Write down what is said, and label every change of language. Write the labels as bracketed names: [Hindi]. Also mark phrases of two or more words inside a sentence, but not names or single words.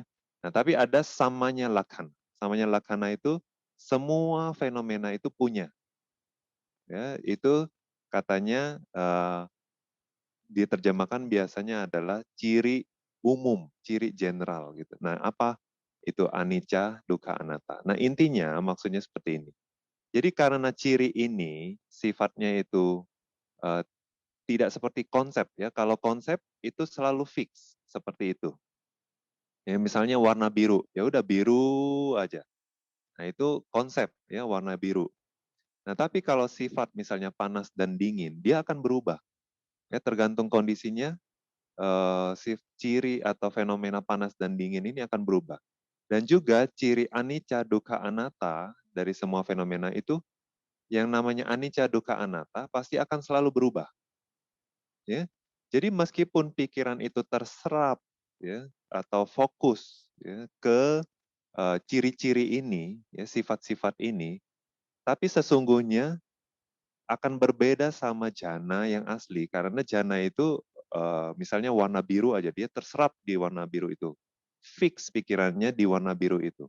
[Indonesian] Nah, tapi ada [Pali] samanya lakhana. Samanya lakhana [Indonesian] itu semua fenomena itu punya. Ya, itu katanya diterjemahkan biasanya adalah ciri umum, ciri general gitu. Nah, apa itu [Pali] anicca, dukkha, anatta? [Indonesian] Nah, intinya maksudnya seperti ini. Jadi karena ciri ini sifatnya itu tidak seperti konsep, ya. Kalau konsep itu selalu fix seperti itu. Ya, misalnya warna biru, ya udah biru aja. Nah, itu konsep, ya, warna biru. Nah, tapi kalau sifat misalnya panas dan dingin, dia akan berubah. Ya, tergantung kondisinya, ciri atau fenomena panas dan dingin ini akan berubah. Dan juga ciri [Pali] anicca, dukkha, anatta [Indonesian] dari semua fenomena itu, yang namanya [Pali] anicca, dukkha, anatta [Indonesian] pasti akan selalu berubah. Ya, jadi meskipun pikiran itu terserap, ya, atau fokus, ya, ke ciri-ciri ini, ya, sifat-sifat ini, tapi sesungguhnya akan berbeda sama jana yang asli, karena jana itu misalnya warna biru aja, dia terserap di warna biru itu, fix pikirannya di warna biru itu.